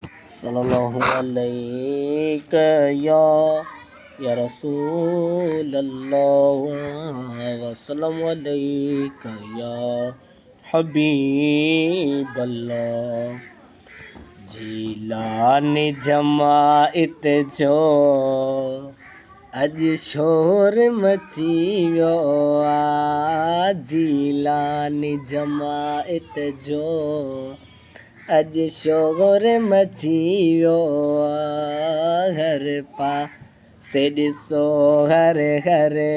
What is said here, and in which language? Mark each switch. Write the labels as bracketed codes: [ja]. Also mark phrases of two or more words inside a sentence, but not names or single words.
[ar] صلی اللہ علیہ یا، یا رسول اللہ، وسلم علیک یا حبیب اللہ۔ [sd] جیلانی جماعت جو اڄ شور مچي ويو آ، جيلاني جماعت جو اڄ شور مچي ويو آ، هر پاسي ڏسو هر، هر